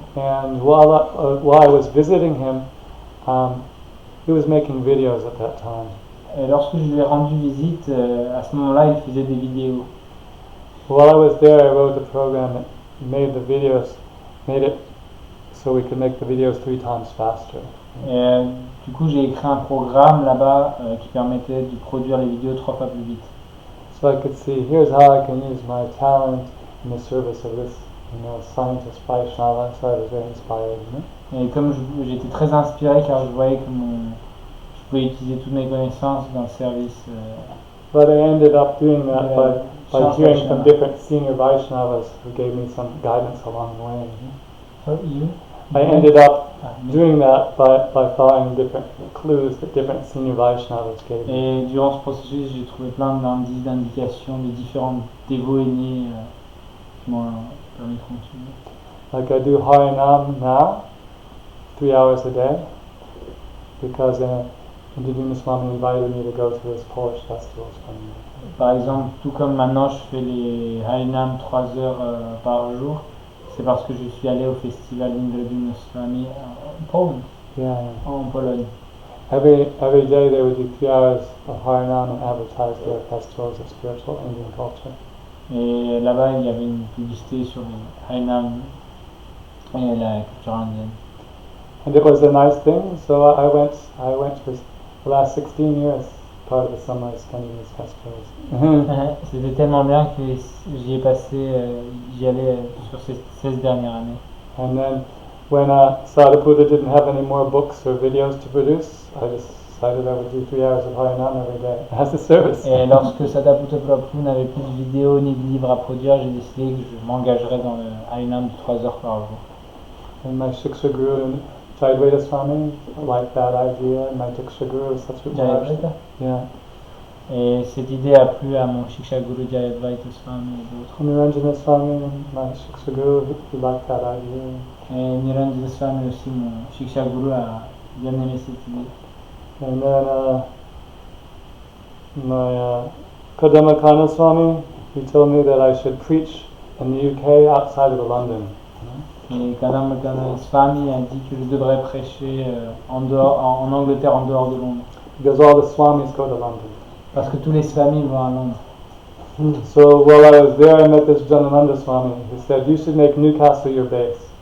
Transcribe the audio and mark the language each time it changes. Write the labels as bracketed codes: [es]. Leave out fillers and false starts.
[en] And while I was visiting him, he was making videos at that time. [fr] Et lorsque je lui ai rendu visite, à ce moment-là, il faisait des vidéos. [en] While I was there, I wrote a program that made it so we could make the videos 3 times faster. [fr] Et du coup, j'ai écrit un programme là-bas qui permettait de produire les vidéos 3 fois plus vite. [en] So I could see, here's how I can use my talent in the service of this, scientist Vaishnava. So I was very inspired. [fr] Et comme j'étais très inspiré car je voyais que je pouvais utiliser toutes mes connaissances dans le service. [en] But I ended up doing that by hearing from different senior Vaishnavas who gave me some guidance along the way. So you? I ended up doing that by following different clues that different senior Vaishnavas gave me. [fr] Et durant ce processus, j'ai trouvé plein d'indices, d'indications de différents dévots aînés qui m'ont permis de continuer. [en] Like I do Harinam now, 3 hours a day, because Indigenous Swami invited me to go to his Polish festivals. [fr] Par exemple, tout comme maintenant je fais les Harinam 3 heures par jour, c'est parce que je suis allé au festival Indigenous Swami en Pologne. [en] Yeah. [fr] En Pologne. [en] Every day they would do 3 hours of Harinam and advertise their festivals of spiritual Indian culture. [fr] Et là-bas, il y avait une publicité sur les Harinam et la culture indienne. [en] And it was a nice thing, so I went for the last 16 years, part of the summer attending these festivals. [fr] C'était tellement bien que j'y allais sur ces 16 dernières années. [en] And then when Sadhguru didn't have any more books or videos to produce, I just decided I would do 3 hours of Harinam every day as a service. [fr] Et lorsque Sadhguru Prabhu n'avait plus de vidéos ni de livres à produire, j'ai décidé que je m'engagerais dans le Harinam de 3 heures par jour. [en] And my Shiksha Guru Jayadvaita Swami liked that idea, and my Diksha Guru Satsvita Maharaj. Yeah. [fr] Et cette idée a plu à mon Shiksha Guru Jayadvaita Swami et d'autres. [en] Niranjana Swami, my Shiksha Guru, he liked that idea. [fr] Et Niranjana Swami aussi, mon Shiksha Guru, a bien aimé cette idée. [en] And then my Kadamakana Swami, he told me that I should preach in the UK outside of London. [fr] Et Kadamakana Swami a dit que je devrais prêcher en Angleterre, en dehors de Londres. [en] Because all the Swamis go to London. [fr] Parce que tous les Swamis vont à Londres. [en] So while I was there, I met this Janananda Swami who said, you should make Newcastle your base.